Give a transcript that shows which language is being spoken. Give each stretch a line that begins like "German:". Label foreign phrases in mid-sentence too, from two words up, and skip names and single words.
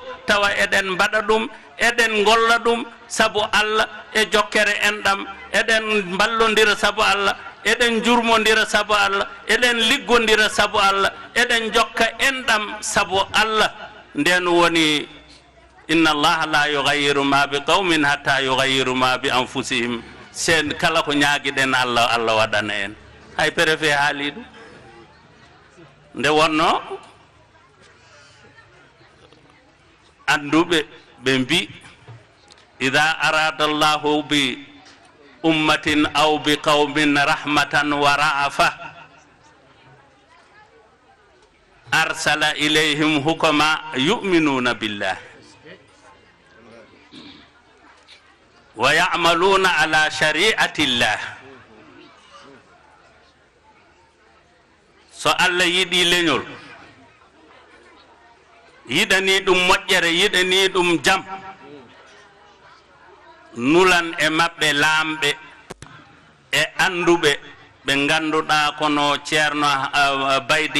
Fula: tawa eɗen mbaɗa ɗum eɗen golla ɗum sabu Allah e jokkere enɗam eɗen ballodira sabu Allah eɗen jurmodira sabu Allah eɗen liggodira sabu Allah eɗen jokka enɗam sabu Allah nden woni
Arabic: إن الله لا يغير ما بقوم حتى يغيروا ما بأنفسهم
Fula: sen kala ko ñaaguiɗen Allah Allah waɗana en hay préfet haali ɗum nde wonno anduɓe ɓe mbi
Arabic: إذا أراد الله بأمة أو بقوم رحمة ورأفة أرسل إليهم حكماء يؤمنون بالله ويعملون على شريعة الله
Fula: so Allah yiɗi leñol yiɗani ɗum moƴƴere yiɗani ɗum jam nulan e maɓɓe laamɓe e anduɓe ɓe ganduɗa kono ceerno Baydi